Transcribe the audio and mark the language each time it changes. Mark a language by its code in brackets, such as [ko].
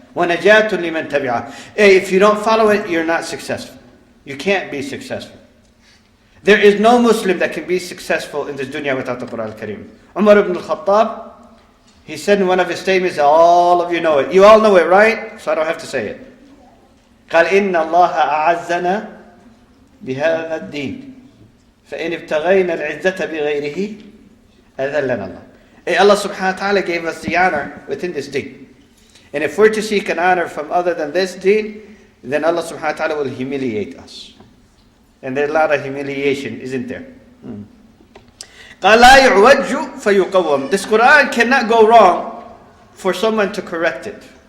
[ar] وَنَجَاةٌ لِمَنْ تَبِعَهُ. [en] If you don't follow it, you're not successful. You can't be successful. There is no Muslim that can be successful in this dunya without the Quran al-Kareem. Umar ibn al-Khattab, he said in one of his statements, all of you know it. You all know it, right? So I don't have to say it. [ar] قال إن الله أعزنا بهذا الدين فإن ابتغينا العزة بغيره أذلنا الله. [en] Allah subhanahu wa ta'ala gave us the honor within this deen. And if we're to seek an honor from other than this deen, then Allah subhanahu wa ta'ala will humiliate us. And there's a lot of humiliation, isn't there? [ar] قال لا يعوج فيقوم. [en] This Quran cannot go wrong for someone to correct it.